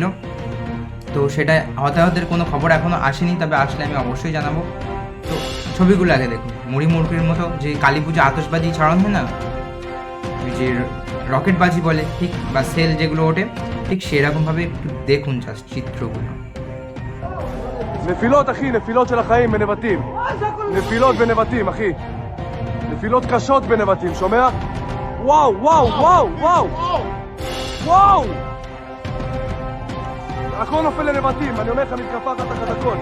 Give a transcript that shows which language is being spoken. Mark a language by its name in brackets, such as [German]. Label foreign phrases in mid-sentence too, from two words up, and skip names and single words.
[Bangla] তো সেটা হতাহতের কোনো খবর এখনও আসেনি, তবে আসলে আমি অবশ্যই জানাবো। তো ছবিগুলো আগে দেখুন। মুড়ি মুড়কির মতো যে কালী পুজো আতশবাজি ছড়ানো হয় না, ওই যে রকেটবাজি বলে ঠিক, বা সেল যেগুলো ওঠে ঠিক সেরকমভাবে একটু দেখুন জাস্ট চিত্রগুলো। [Hebrew] נפילות אחי, נפילות של החיים בנבטים. נפילות בנבטים אחי. נפילות קשות בנבטים, שומע? וואו, וואו, וואו, וואו. וואו! הכל נופל לנבטים, אני אומר לך מתקפה תחת הכל.